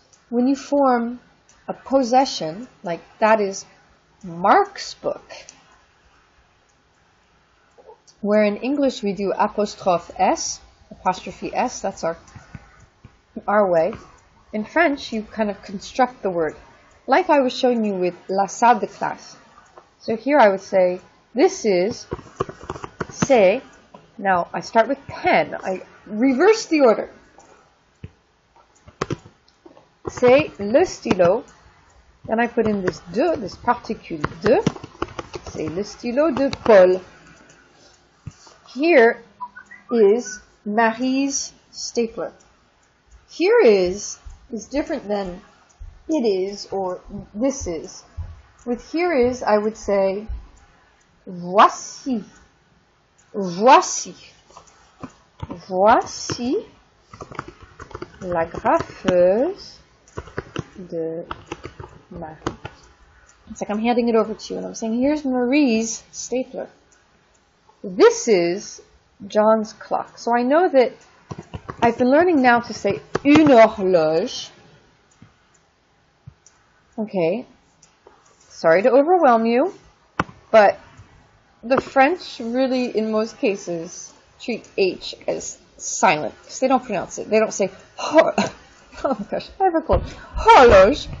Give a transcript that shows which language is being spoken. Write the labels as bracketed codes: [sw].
[en] When you form a possession, like that is Mark's book, where in English we do apostrophe S, that's our way. In French, you kind of construct the word, like I was showing you with [fr] la salle de classe. [en] So here I would say, this is, c'est, now I start with pen, I reverse the order. [fr] C'est le stylo, [en] then I put in this [fr] de, this particule de, c'est le stylo de Paul. [en] Here is Marie's stapler. Here is different than it is or this is. With here is, I would say, voici. [fr] Voici. Voici la graffeuse de Marie. [en] It's like I'm handing it over to you and I'm saying, here's Marie's stapler. This is John's clock. So I know that I've been learning now to say une horloge. Okay. Sorry to overwhelm you, but the French really, in most cases, treat H as silent because they don't pronounce it. They don't say oh my gosh, I have a cold. Horloge.